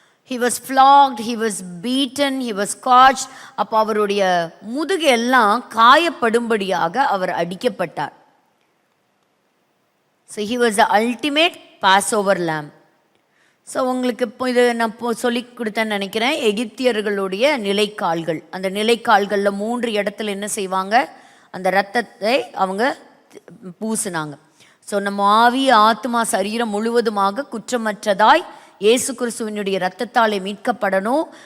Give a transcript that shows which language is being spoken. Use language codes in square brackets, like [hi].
[en] He was flogged, he was beaten, he was scourged. [ta] அப்போ அவருடைய முதுகு எல்லாம் காயப்படும்படியாக அவர் அடிக்கப்பட்டார். [en] So he was the ultimate Passover lamb. [ta] So உங்களுக்கு இப்போ இது நான் இப்போ சொல்லி கொடுத்தேன்னு நினைக்கிறேன். எகிப்தியர்களுடைய நிலைக்கால்கள், அந்த நிலைக்கால்களில் 3 இடத்துல என்ன செய்வாங்க, அந்த இரத்தத்தை அவங்க பூசினாங்க. ஸோ நம்ம ஆவி, ஆத்மா, சரீரம் முழுவதுமாக குற்றமற்றதாய் இயேசு கிறிஸ்துவினுடைய இரத்தத்தாலே மீட்கப்படணும்.